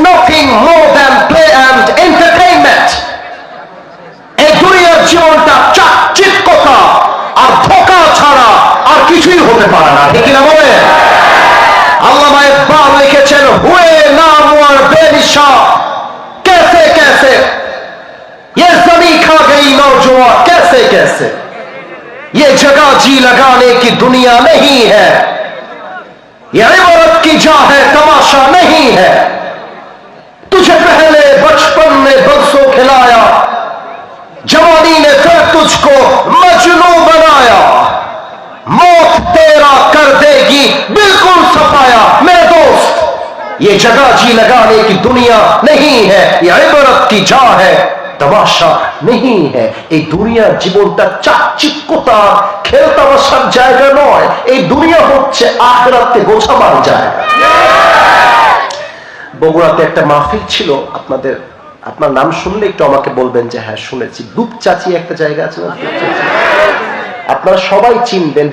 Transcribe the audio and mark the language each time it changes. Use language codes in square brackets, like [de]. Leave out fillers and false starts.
[en] anything more than play and entertainment. [bn] এই দুনিয়ার জীবনটা চাকচিক্যতা আর ধোঁকা ছাড়া আর কিছুই হতে পারে না, ঠিক কিনা বলে? আল্লামা ইকবাল লিখেছেন, [hi] হুয়ে নামওয়ার বেনিশা कैसे कैसे ये ज़मीं खा गई नौजवान कैसे कैसे, ये जगह जी लगाने की दुनिया नहीं है, ये इबारत की जा है तमाशा नहीं है, तुझे पहले बचपन में बरसों खिलाया, जवानी ने फिर तुझको मजनू बनाया, मौत तेरा कर देगी बिल्कुल सफाया मेरे दोस्त, ये जगह जी लगाने की दुनिया नहीं है, ये इबारत की जा है तमाशा नहीं है। [bn] এই দুনিয়ার জীবনটা চাকচিক্যতা খেলতামাশার জায়গা নয়, এই দুনিয়া হচ্ছে আখিরাতে গোছাবার জায়গা। বগুড়াতে একটা মাহফিল ছিল, আপনার নাম শুনলে একটু আমাকে বলবেন যে হ্যাঁ শুনেছি। দুপচাচি একটা জায়গা আছে না, আপনারা সবাই চিনবেন।